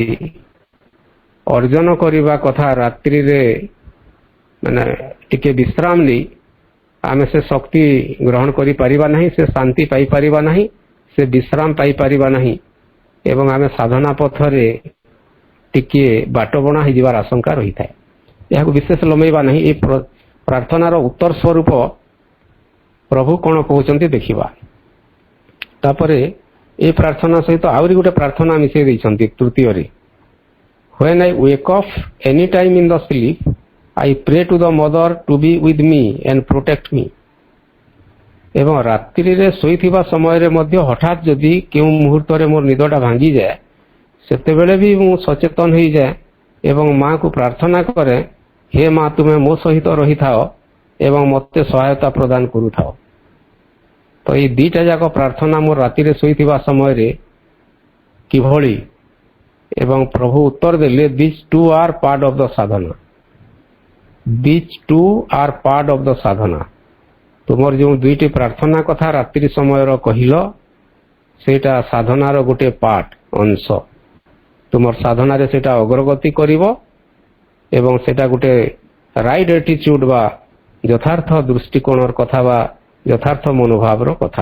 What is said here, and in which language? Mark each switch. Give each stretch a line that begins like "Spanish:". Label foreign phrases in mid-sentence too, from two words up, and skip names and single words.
Odia: ଅର୍ଜନ କରିବା କଥା ରାତ୍ରିରେ, ମାନେ ଟିକେ ବିଶ୍ରାମ ନେଇ ଆମେ ସେ ଶକ୍ତି ଗ୍ରହଣ କରିପାରିବା ନାହିଁ, ସେ ଶାନ୍ତି ପାଇପାରିବା ନାହିଁ, ସେ ବିଶ୍ରାମ ପାଇପାରିବା ନାହିଁ ଏବଂ ଆମେ ସାଧନା ପଥରେ ଟିକିଏ ବାଟବଣା ହୋଇଯିବାର ଆଶଙ୍କା ରହିଥାଏ। ଏହାକୁ ବିଶେଷ ଲମ୍ବେଇବା ନାହିଁ। ଏ ପ୍ରାର୍ଥନାର ଉତ୍ତର ସ୍ୱରୂପ ପ୍ରଭୁ କ'ଣ କହୁଛନ୍ତି ଦେଖିବା। ତାପରେ ଏ ପ୍ରାର୍ଥନା ସହିତ ଆହୁରି ଗୋଟେ ପ୍ରାର୍ଥନା ମିଶାଇ ଦେଇଛନ୍ତି ତୃତୀୟରେ,
English: When I wake up any time in the sleep, I pray to the mother to be with me and protect me.
Odia: ଏବଂ ରାତ୍ରିରେ ଶୋଇଥିବା ସମୟରେ ମଧ୍ୟ ହଠାତ୍ ଯଦି କେଉଁ ମୁହୂର୍ତ୍ତରେ ମୋର ନିଦଟା ଭାଙ୍ଗିଯାଏ, ସେତେବେଳେ ବି ମୁଁ ସଚେତନ ହୋଇଯାଏ ଏବଂ ମାଙ୍କୁ ପ୍ରାର୍ଥନା କରେ, ହେ ମା, ତୁମେ ମୋ ସହିତ ରହିଥାଅ ଏବଂ ମୋତେ ସହାୟତା ପ୍ରଦାନ କରୁଥାଅ। ତ ଏଇ ଦୁଇଟା ଯାକ ପ୍ରାର୍ଥନା ମୋର ରାତିରେ ଶୋଇଥିବା ସମୟରେ କିଭଳି, ଏବଂ ପ୍ରଭୁ ଉତ୍ତର ଦେଲେ,
English: These two are part of the sadhana. These two are part of the sadhana.
Odia: ତୁମର ଯେଉଁ ଦୁଇଟି ପ୍ରାର୍ଥନା କଥା ରାତ୍ରି ସମୟର କହିଲ, ସେଇଟା ସାଧନାର ଗୋଟେ ପାର୍ଟ, ଅଂଶ। ତୁମର ସାଧନାରେ ସେଇଟା ଅଗ୍ରଗତି କରିବ ଏବଂ ସେଇଟା ଗୋଟେ
English: right attitude
Odia: ବା ଯଥାର୍ଥ ଦୃଷ୍ଟିକୋଣର କଥା ବା ଯଥାର୍ଥ ମନୋଭାବର କଥା।